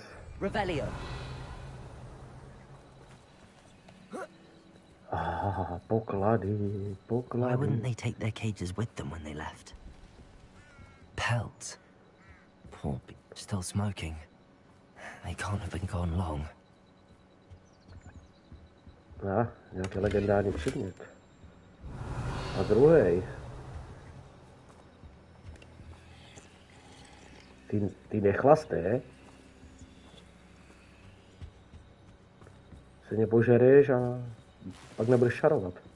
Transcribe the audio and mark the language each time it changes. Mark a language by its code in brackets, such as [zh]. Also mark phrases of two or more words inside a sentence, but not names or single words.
[cs] Revelio. Poklady, [en] Why [cs] poklady. [en] wouldn't they take their cages with them when they left? Pelts. Poor still smoking. They can't have been gone long. [cs] Nějaký legendární předmět. A druhý. Ty nechlasté. Se mě požereš a pak nebudeš šarovat.